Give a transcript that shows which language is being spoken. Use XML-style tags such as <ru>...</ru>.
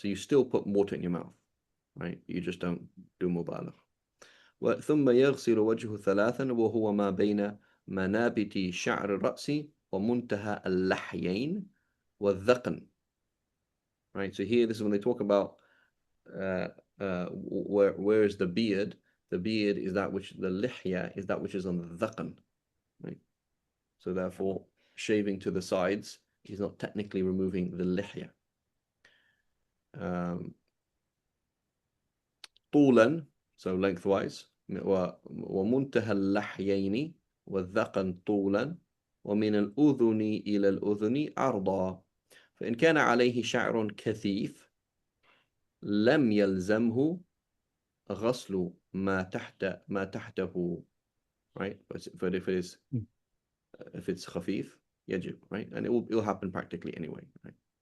<en>So you still put water in your mouth, right? You just don't do مبالغ.</en> <ar>ثم يغسل وجهه ثلاثا وهو ما بين منابت شعر الرأس ومنتهى اللحيين والذقن, right.</ar> <en>So here, this is when they talk about where is the beard. The beard is that which, the lihya is that which is on the dhaqan, right. So therefore shaving to the sides is not technically removing the lihya.</en> <ar>طولا,</ar> <en>so lengthwise,</en> <ar>ومنتهى اللحيين والذقن طولا ومن الأذن إلى الأذن عرضا فإن كان عليه شعر كثيف لم يلزمه غسل ما تحته, right.</ar> <en>But if it's خفيف يجب, right, and it'll happen practically anyway, right.</en>